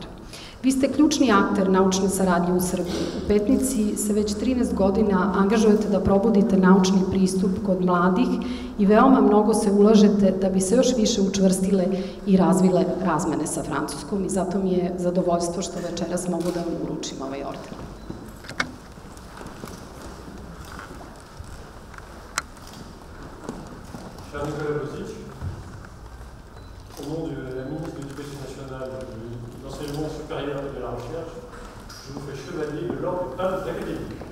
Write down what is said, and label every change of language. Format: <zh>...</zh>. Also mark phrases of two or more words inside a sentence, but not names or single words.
<sr>Vi ste ključni akter naučne saradnje u Srbiji. U Petnici se već 13 godina angažujete da probudite naučni pristup kod mladih i veoma mnogo se ulažete da bi se još više učvrstile i razvile razmene sa Francuskom i zato mi je zadovoljstvo što večeras mogu da vam uručim ovaj orden.</sr> <fr>Cher Nicolas Bosic, au nom de la ministre de l'Éducation nationale, de l'enseignement supérieur et de la recherche, je vous fais chevalier de l'ordre du Palme d'Académie.</fr>